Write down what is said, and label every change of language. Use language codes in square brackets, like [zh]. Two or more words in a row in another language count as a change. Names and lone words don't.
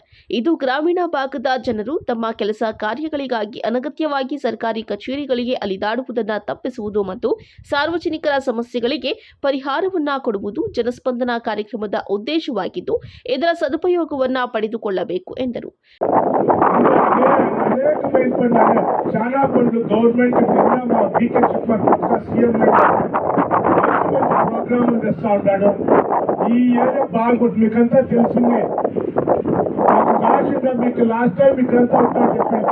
[kn] ಇದು ಗ್ರಾಮೀಣ ಭಾಗದ ಜನರು ತಮ್ಮ ಕೆಲಸ ಕಾರ್ಯಗಳಿಗಾಗಿ ಅನಗತ್ಯವಾಗಿ ಸರ್ಕಾರಿ ಕಚೇರಿಗಳಿಗೆ ಅಲಿದಾಡುವುದನ್ನು ತಪ್ಪಿಸುವುದು ಮತ್ತು ಸಾರ್ವಜನಿಕರ ಸಮಸ್ಯೆಗಳಿಗೆ ಪರಿಹಾರವನ್ನ ಕೊಡುವುದು ಜನಸ್ಪಂದನ ಕಾರ್ಯಕ್ರಮದ ಉದ್ದೇಶವಾಗಿದ್ದು, ಇದರ ಸದುಪಯೋಗವನ್ನ ಪಡೆದುಕೊಳ್ಳಬೇಕು ಎಂದರು. [te] ఈ ఏరియా బాగుంటుంది మీకంతా తెలిసిందే. నాకు ఆశ మీకు [en] last time [te] మీకంతా ఉంటా చెప్పండి.